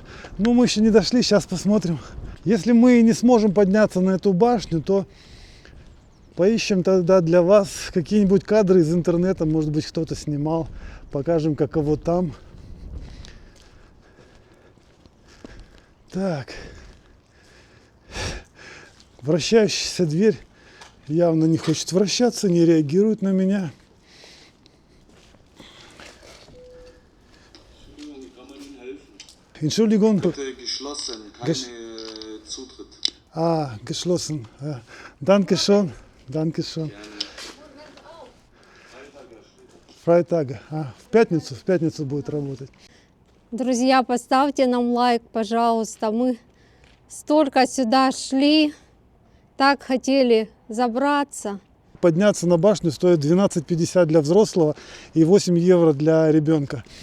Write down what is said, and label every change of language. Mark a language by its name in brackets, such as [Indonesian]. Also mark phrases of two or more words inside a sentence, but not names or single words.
[Russian] Но мы еще не дошли, сейчас посмотрим. Если мы не сможем подняться на эту башню, то поищем тогда для вас какие-нибудь кадры из интернета, может быть, кто-то снимал, покажем, каково там. Так. Вращающаяся дверь явно не хочет вращаться, не реагирует на меня. [German] Entschuldigung. Geschlossen, keine Zutritt. Geschlossen. Ja. Dankeschön. Dankeschön. Freitag. [Russian] В пятницу будет работать. Друзья, поставьте нам лайк, пожалуйста. Мы столько сюда шли, так хотели забраться. Подняться на башню стоит 12,50 для взрослого и 8 евро для ребенка.